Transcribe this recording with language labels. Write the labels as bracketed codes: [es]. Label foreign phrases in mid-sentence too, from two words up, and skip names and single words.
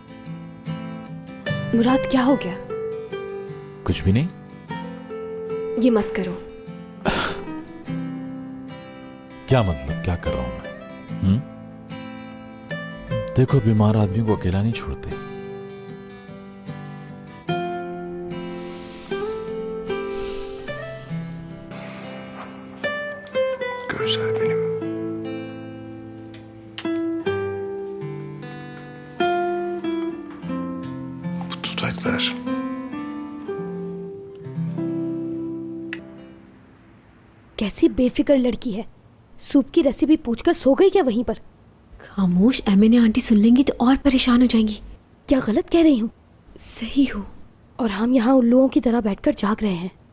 [hi] मुराद, क्या हो गया? कुछ भी नहीं। ये मत करो। क्या मतलब? क्या कर रहा हूं मैं? देखो, बीमार आदमी को अकेला नहीं छोड़ते। [tr] Gözler benim. Bu dudaklar. [hi] कैसी बेफिक्र लड़की है। सूप की रेसिपी पूछकर सो गई क्या वहीं पर? खामोश, एमएनए आंटी सुन लेंगी तो और परेशान हो जाएंगी। क्या गलत कह रही हूँ? सही हो। और हम यहाँ उल्लुओं की तरह बैठकर जाग रहे हैं।